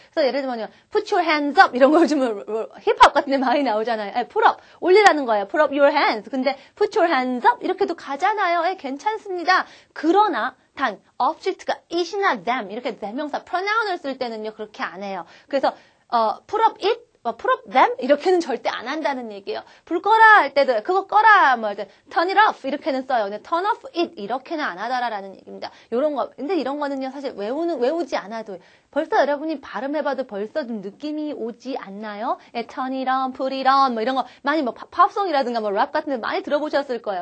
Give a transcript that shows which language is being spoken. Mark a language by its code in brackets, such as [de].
[ko] 그래서 예를 들면 [en] Put your hands up [ko] 이런 거 요즘 힙합 같은 데 많이 나오잖아요. [en] put up. [ko] 올리라는 거예요. [en] Put up your hands. [ko] 근데 [en] Put your hands up [ko] 이렇게도 가잖아요. 괜찮습니다. 그러나 단 object가 it이나 them 이렇게 대명사 pronoun을 쓸 때는요. 그렇게 안 해요. 그래서 [en] put up it put up them? [ko] 이렇게는 절대 안 한다는 얘기예요. 불 꺼라 할 때도 그거 꺼라 뭐 할 때 [en] turn it off [ko] 이렇게는 써요. 근데 [en] turn off it [ko] 이렇게는 안 하더라라는 얘기입니다. 요런 거. 근데 이런 거는요 사실 외우지 않아도 벌써 여러분이 발음해봐도 벌써 좀 느낌이 오지 않나요? [en] turn it on, put it on [ko] 뭐 이런 거 많이 뭐 팝송이라든가 뭐 랩 같은 데 많이 들어보셨을 거예요.